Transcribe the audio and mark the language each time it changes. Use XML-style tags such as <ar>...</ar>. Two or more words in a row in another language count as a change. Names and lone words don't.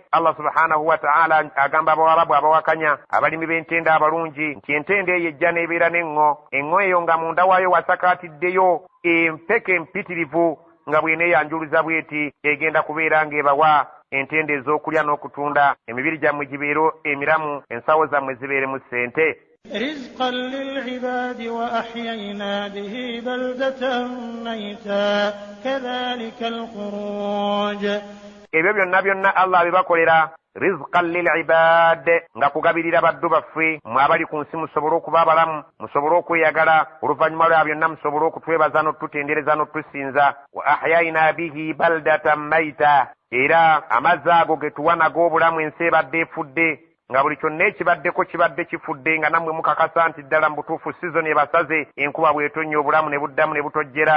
<ar>الله سبحانه وتعالى</ar> <lg>agamba abawarabu abawakanya abalimi b'entende abalungi nti entende eyo ejja n'ebeera n'eŋŋo eyo nga munda waayo wasakaatiddeyo empeke empitirivu, nga bw'eneeyanjuluza bw'eti egenda kubeera ng'ebawa entende ez'okulya n'okutunda, emibiri gyammwe gibeere emiramu, ensawo zammwe zibeeremu ssente.</lg> <ar>رزقا للعباد وأحيينا به بلدة ميتا كذلك الخروج.</ar> <lg>ebyo byonna Allah bibakolera</lg> <ar>رزقا للعباد,</ar> <lg>nga kugabirira baddu baffe mwe abali ku nsi musobole okuba abalamu, musobole okweyagala, oluvannyuma lwa byonna musobole okutwebaza n'otutendereza n'otusinza.</lg> <ar>وأحيينا به بلدة ميتا,</ar> <lg>era amazzi ago ge tuwa nago obulamu ensi ebadde efudde, nga buli kyonna ekibaddeko kibadde kifudde, nga nammwe mukakasa nti ddala mu butuufu sizoni ebasaze, enkuba bw'etonnya obulamu ne buddamu ne butojjera.</lg>